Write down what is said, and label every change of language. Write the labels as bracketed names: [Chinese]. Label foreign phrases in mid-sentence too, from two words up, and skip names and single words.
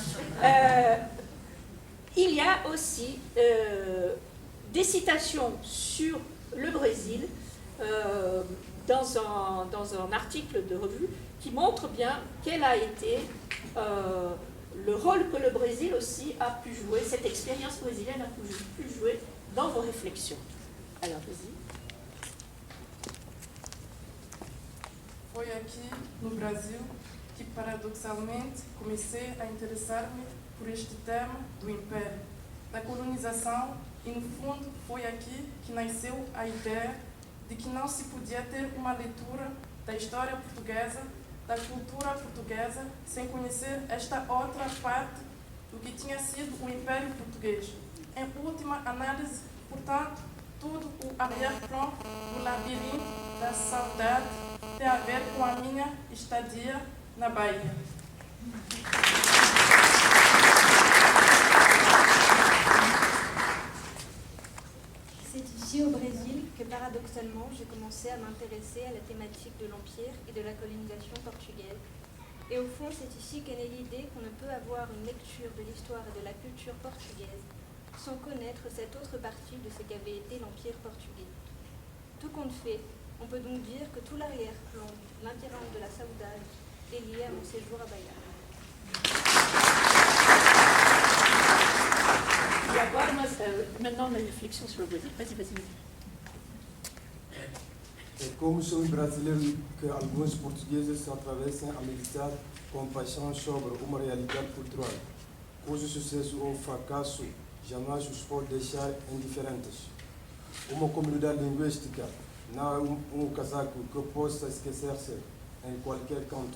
[French] Il y a aussi des citations sur le Brésil dans un article de revue qui montre bien quel a été le rôle que le Brésil aussi a pu jouer, cette expérience brésilienne a pu jouer dans vos réflexions. Alors, vas-y. [Portuguese] Foi aqui, no Brasil, que paradoxalmente comecei a interessar-me por este tema do Império, da colonização, e no fundo foi aqui que nasceu a ideia de que não se podia ter uma leitura da história portuguesa, da cultura portuguesa, sem conhecer esta outra parte do que tinha sido o Império Português. Em última análise, portanto, tudo o arrière-plan do labirinto da saudade tem a ver com a minha estadia na Bahia. [French] C'est ici au Brésil que paradoxalement j'ai commencé à m'intéresser à la thématique de l'Empire et de la colonisation portugaise. Et au fond, c'est ici qu'est née l'idée qu'on ne peut avoir une lecture de l'histoire et de la culture portugaise sans connaître cette autre partie de ce qu'avait été l'Empire portugais. Tout compte fait, on peut donc dire que tout l'arrière-plan de labyrinthe de la saudade est lié à mon séjour à Bahia. [Portuguese] E agora, maintenant, uma reflexão sobre o Brasil. [French] Vas-y. [Portuguese] É como são os brasileiros que alguns portugueses atravessam a meditar com paixão sobre uma realidade cultural, cujo sucesso ou fracasso jamais os pode deixar indiferentes. Uma comunidade linguística não é um casaco que possa esquecer-se em qualquer canto.